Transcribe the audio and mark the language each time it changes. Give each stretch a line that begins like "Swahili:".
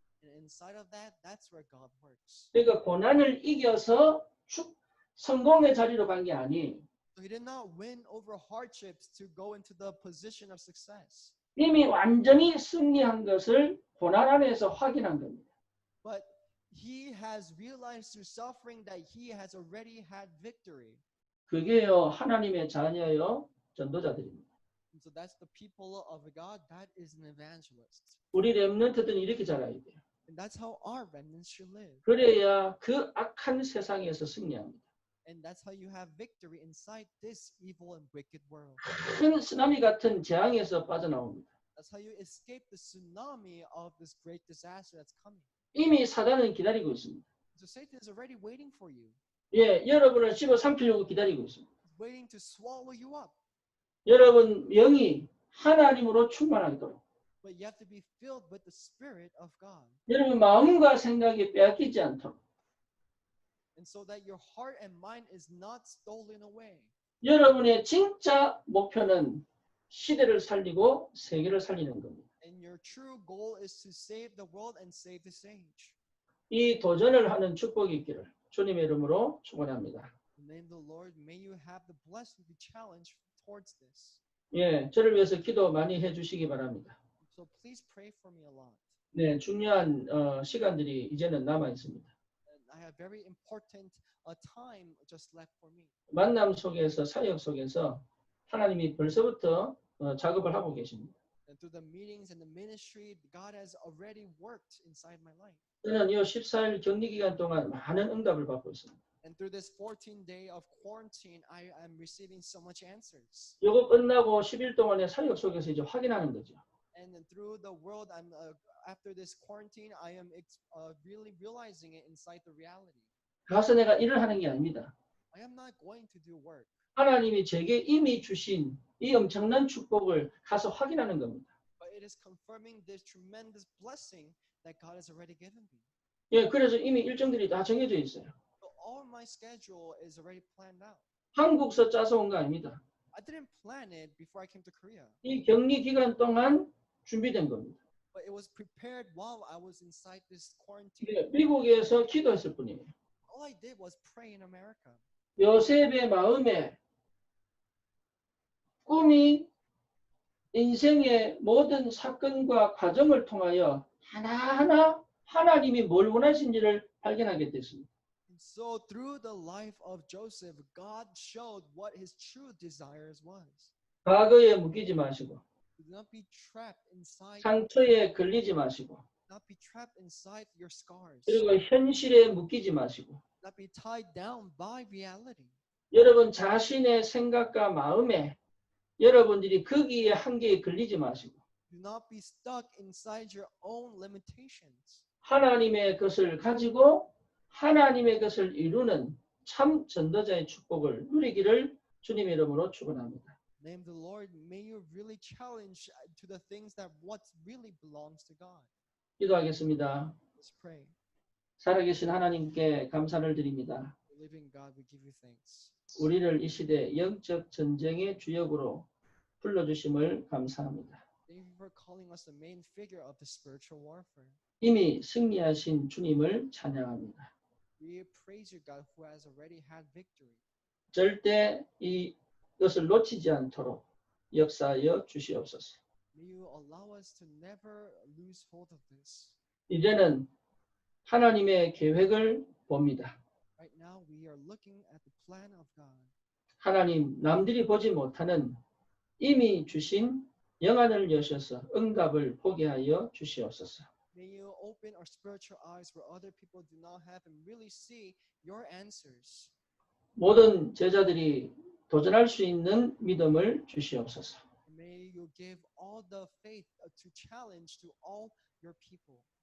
English: And inside of that, that's where God works.
Korean: 그러니까 고난을 이겨서 성공의 자리로 간 게 아니.
English: So he did not win over hardships to go into the position of success.
Korean: 이미 완전히 승리한 것을 고난 안에서 확인한 겁니다.
English: But he has realized through suffering that he has already had victory.
Korean: 그게요 하나님의 자녀요 전도자들입니다.
English: And so that's the people of God. That is an evangelist.
Korean: 우리 렘넌트들은 이렇게 자라야 돼요.
English: And that's how our remnants should live.
Korean: 그래야 그 악한 세상에서 승리합니다.
English: And that's how you have victory inside this evil and wicked world.
Korean: 큰 쓰나미 같은 재앙에서 빠져나옵니다.
English: That's how you escape the tsunami of this great disaster that's coming.
Korean: 이미 사단은 기다리고 있습니다.
English: So Satan is already waiting for you.
Korean: 예, 여러분을 집어삼키려고 기다리고 있습니다.
English: He's waiting to swallow you up.
Korean: 여러분 영이 하나님으로 충만하도록.
English: But you have to be filled with the Spirit of God.
Korean: 여러분 마음과 생각이 빼앗기지 않도록.
English: And so that your heart and mind is not stolen away.
Korean: 여러분의 진짜 목표는 시대를 살리고 세계를 살리는 겁니다.
English: And your true goal is to save the world and save this age.
Korean: 이 도전을 하는 축복이 있기를 주님의 이름으로 축원합니다.
English: In the name of the Lord, may you have the blessing, the challenge towards this.
Korean: 예, 저를 위해서 기도 많이 해주시기 바랍니다.
English: So please pray for me a lot.
Korean: 네, 중요한 시간들이 이제는 남아 있습니다.
English: And I have very important time just left for me.
Korean: 만남 속에서 사역 속에서 하나님이 벌써부터 작업을 하고 계십니다.
English: And through the meetings and the ministry, God has already worked inside my life.
Korean: 저는 이 14일 격리 기간 동안 많은 응답을 받고 있습니다.
English: And through this 14-day of quarantine, I am receiving so much answers.
Korean: 이거 끝나고 10일 동안의 사역 속에서 이제 확인하는 거죠.
English: And then through the world, after this quarantine, I am really realizing it inside the reality.
Korean: 가서 내가 일을 하는 게 아닙니다.
English: I am not going to do work.
Korean: 하나님이 제게 이미 주신 이 엄청난 축복을 가서 확인하는 겁니다.
English: But it is confirming this tremendous blessing that God has already given me.
Korean: 예, 그래서 이미 일정들이 다 정해져 있어요.
English: So all my schedule is already planned out.
Korean: 한국서 짜서 온 거 아닙니다.
English: I didn't plan it before I came to Korea.
Korean: 이 격리 기간 동안 준비된 겁니다.
English: But it was prepared while I was inside this
Korean: 예,
English: quarantine.
Korean: 미국에서 기도했을 뿐이에요.
English: All I did was pray in America.
Korean: 요셉의 마음에 꿈이 인생의 모든 사건과 과정을 통하여 하나하나 하나님이 뭘 원하신지를 발견하게 됐습니다.
English: And so through the life of Joseph, God showed what his true desires was.
Korean: 과거에 묶이지 마시고
English: Do not be trapped inside.
Korean: 상처에 걸리지 마시고
English: Do not be trapped inside your scars.
Korean: 그리고 현실에 묶이지 마시고
English: Do not be tied down by reality.
Korean: 여러분 자신의 생각과 마음에 여러분들이 거기에 한계에 걸리지 마시고
English: Do not be stuck inside your own limitations.
Korean: 하나님의 것을 가지고 하나님의 것을 이루는 참 전도자의 축복을 누리기를 주님의 이름으로 축원합니다.
English: Name the Lord. May you really challenge to the things that what really belongs to God.
Korean: 기도하겠습니다.
English: Let's pray.
Korean: 살아계신 하나님께 감사를 드립니다.
English: Living God, we give you thanks.
Korean: 우리를 이 시대 영적 전쟁의 주역으로 불러주심을 감사합니다.
English: Thank you for calling us the main figure of the spiritual warfare.
Korean: 이미 승리하신 주님을 찬양합니다.
English: We praise you, God, who has already had victory.
Korean: 절대 이것을 놓치지 않도록 역사하여 주시옵소서.
English: May you allow us to never lose hold of this.
Korean: 이제는 하나님의 계획을 봅니다.
English: Right now we are looking at the plan of God.
Korean: 하나님, 남들이 보지 못하는 이미 주신 영안을 여셔서 응답을 보게 하여 주시옵소서.
English: May you open our spiritual eyes where other people do not have and really see your answers.
Korean: 모든 제자들이 도전할 수 있는 믿음을 주시옵소서.
English: May you give all the faith to challenge to all your people.